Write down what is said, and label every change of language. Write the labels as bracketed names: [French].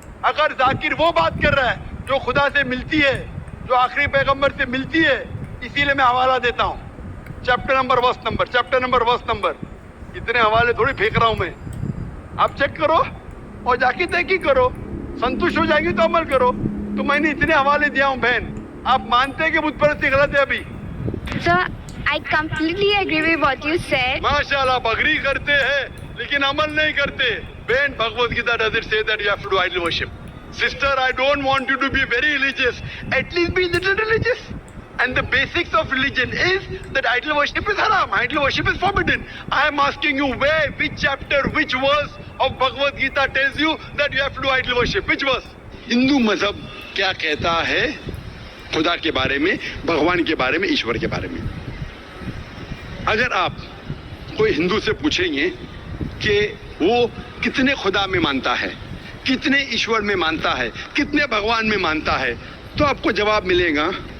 [Hindi] अगर जाकिर वो बात कर रहा है जो खुदा से मिलती है, जो आखिरी पैगंबर से मिलती है, इसीलिए मैं हवाला देता हूँ, चैप्टर नंबर वर्स नंबर। इतने हवाले थोड़ी फेंक रहा हूं मैं, आप चेक करो और जाके तहकीक करो, संतुष्ट हो जाएंगे तो अमल करो। तो मैंने इतने हवाले दिया हूं बहन, आप मानते हैं कि बुत परस्ती गलत है अभी? [English] So I completely agree with what you said. [Hindi] माशाल्लाह, बगरी करते हैं लेकिन अमल नहीं करते। [English] बहन, Bhagavad Gita does it say that you have to do idol worship? Sister, I don't want you to be very religious, at least be little religious. And the basics of religion is that idol worship is haram, idol worship is forbidden. I am asking you, where, which chapter, which verse of Bhagavad Gita tells you that you have to do idol worship? Which verse? [Hindi] Hindu मजहब क्या कहता है खुदा के बारे में, भगवान के बारे में, ईश्वर के बारे में? अगर आप कोई हिंदू से पूछेंगे कि वो कितने खुदा में मानता है, कितने ईश्वर में मानता है, कितने भगवान में मानता है, तो आपको जवाब मिलेगा।